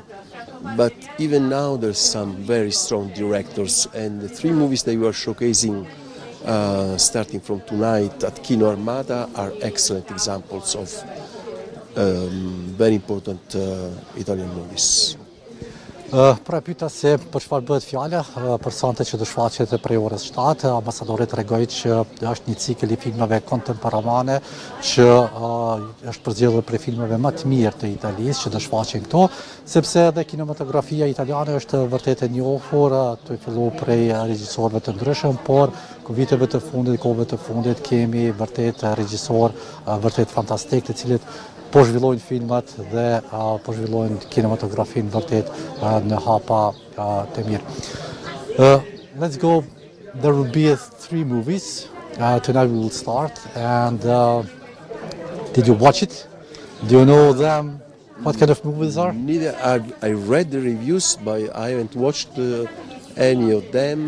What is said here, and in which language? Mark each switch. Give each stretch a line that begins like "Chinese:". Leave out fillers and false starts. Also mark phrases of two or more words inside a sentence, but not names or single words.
English: But even now there's some very strong directors, and the three movies that we are showcasing starting from tonight at Kino Armata are excellent examples of very important Italian movies.
Albanian: Pra pyeta se për çfarë bëhet fjala, për sonte që do shfaqet prej orës 7, ambasadori tregoi që është një cikël i filmave kontemporanane që është përzgjedhur prej filmave më të mirë të Italisë që do shfaqen këto, sepse edhe kinematografia italiane është vërtet e njohur, të filluar prej regjisorëve të ndryshëm, por kohëve të fundit kemi vërtet regjisorë vërtet fantastik, të cilët po zhvillojnë filmat dhe po zhvillojnë kinematografinë vërtet në hapa të mirë.
English: Let's go. There will be three movies. Tonight we will start. And did you watch it? Do you know them? What kind of movies are? Neither. I read the reviews, but I haven't watched any of them.